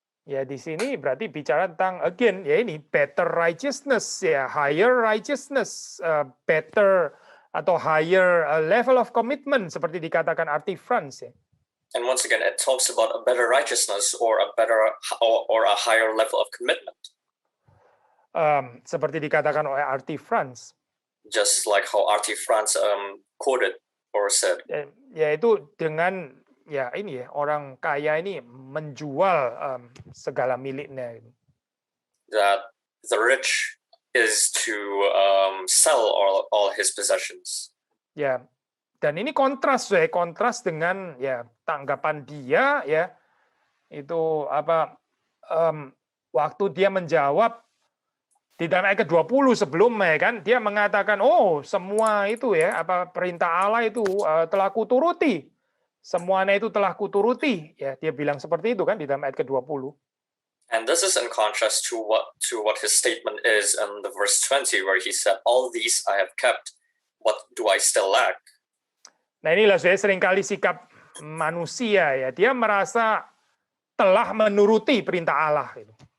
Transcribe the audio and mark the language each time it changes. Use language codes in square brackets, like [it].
[id] Ya di sini berarti bicara tentang again ya ini [en] better righteousness [id] ya, [en] higher righteousness, [id] better atau [en] higher level of commitment [id] seperti dikatakan Artie France ya. [en] And once again, it talks about a better righteousness or a better or a higher level of commitment. [id] Seperti dikatakan oleh Artie France. [en] Just like how Artie France quoted or said. [id] Yaitu dengan ya ini ya orang kaya ini menjual segala miliknya. [en] That the rich is to sell all his possessions. [id] Ya, dan ini kontras dengan ya tanggapan dia ya itu waktu dia menjawab di dalam ayat ke-20 sebelumnya kan dia mengatakan semua itu ya perintah Allah itu telah kuturuti. Semuanya itu telah kuturuti ya dia bilang seperti itu kan di dalam ayat ke-20. [en] And this is in contrast to what his statement is in the verse 20 where he said all these I have kept, what do I still lack? [id] Nah inilah saya seringkali sikap manusia ya dia merasa telah menuruti perintah Allah gitu.